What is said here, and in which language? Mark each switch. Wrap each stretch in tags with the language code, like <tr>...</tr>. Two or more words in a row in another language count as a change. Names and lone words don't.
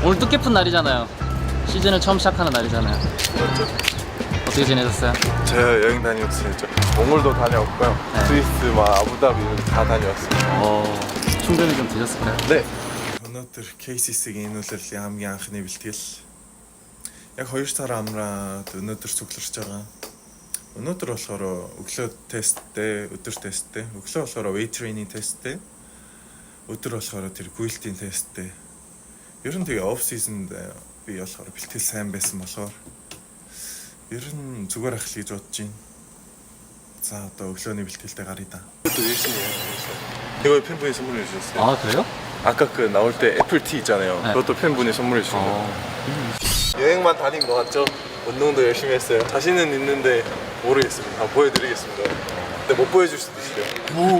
<ko>뜻깊은 날이잖아요. 시즌을 처음 시작하는 날이잖아요. 그렇죠. 어떻게 지내셨어요? 제가 여행 다녀왔어요. 몽골도 다녀왔고요. 네. 스위스, 아부다비 다 다녀왔습니다. 충전이 좀 되셨을까요? 네.</ko> <mn>өнөөдөр KCC-ийн нүүлэлтийн хамгийн анхны бэлтгэл яг 2 сар амраад өнөөдөр цугларч байгаа. Өнөөдөр болохоор өглөө тесттэй, өдөр тесттэй, өглөө болохоор</mn> <en>weight training</en> <mn>тесттэй, өдөр болохоор тэр гүйлтийн тесттэй. Ер нь тэгээ</mn> <en>off season</en> <mn>би болохоор бэлтгэл сайн байсан болохоор ер нь зүгээр ах л гэж бодож байна. За одоо өглөөний бэлтгэлтэй гаръя да.</mn> <ko>또 열심히 해요. 이거 팬분이 선물해 주셨어요. 아 그래요? 아까 그 나올 때 애플티 있잖아요. 네. 그것도 팬분이 선물해 주신 거예요. 여행만 다닌 거 같죠? 운동도 열심히 했어요. 자신은 있는데 모르겠습니다. 보여드리겠습니다. 근데 못 보여줄 수도 있어요.</ko>